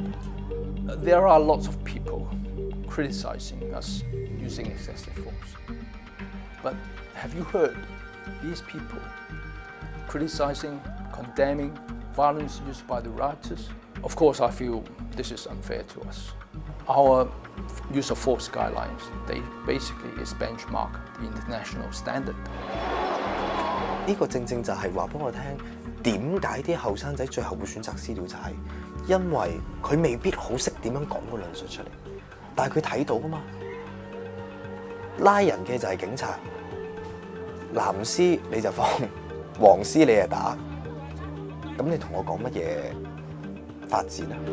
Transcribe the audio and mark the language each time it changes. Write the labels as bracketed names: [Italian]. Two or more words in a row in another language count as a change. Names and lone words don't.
[English] There are lots of people criticizing us using excessive force, but have you heard these people criticizing, condemning violence used by the rioters? Of course, I feel this is unfair to us. Our use of force guidelines, they basically is benchmark the international standard. [Cantonese] 呢個正正就係話俾我聽，點解啲後生仔最後會選擇私了，就係因為佢未必好識點樣講嗰論述出嚟，但係佢睇到㗎嘛。拉人嘅就係警察，藍絲你就放，黃絲你就打，咁你同我講乜嘢發展啊？